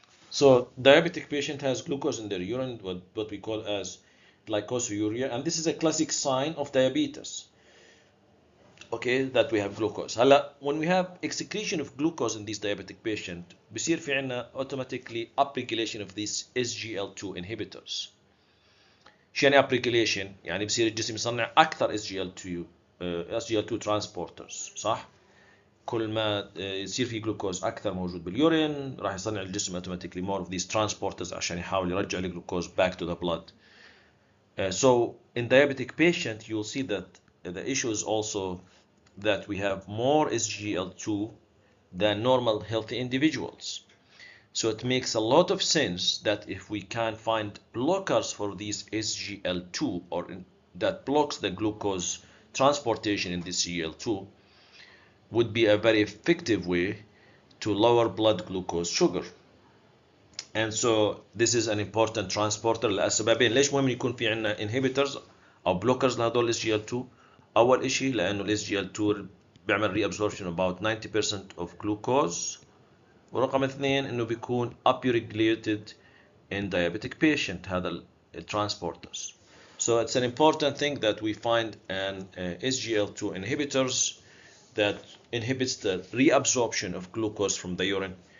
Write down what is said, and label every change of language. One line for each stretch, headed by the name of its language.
English: So diabetic patient has glucose in their urine, what we call as glycosuria, and this is a classic sign of diabetes. okay, that we have glucose. هلا when we have excretion of glucose in these diabetic patient
Arabic: بصير في عنا
English: automatically upregulation of these SGL2 inhibitors.
Arabic: شو يعني upregulation؟ يعني بصير الجسم يصنع اكثر SGL2 transporters، صح؟ كل ما يصير في جلوكوز اكثر موجود باليورين راح يصنع الجسم
English: automatically more of these transporters
Arabic: عشان يحاول يرجع الجلوكوز
English: back to the blood. So in diabetic patient you'll see that the issue is also that we have more SGL2 than normal healthy individuals. So it makes a lot of sense that if we can find blockers for these SGL2 or that blocks the glucose transportation in this SGL2 would be a very effective way to lower blood glucose sugar. And so this is an important transporter
Arabic: لأسبابين. ليش مهم يكون في عنا inhibitors أو blockers لهدول ال SGL2؟ أول إشي لأنه ال SGL2 بيعمل reabsorption
English: about 90% of glucose.
Arabic: ورقم اثنين إنه بيكون
English: upregulated in diabetic patient
Arabic: هذا transporters.
English: So it's an important thing that we find an SGL2 inhibitors that inhibits the reabsorption of glucose from the urine.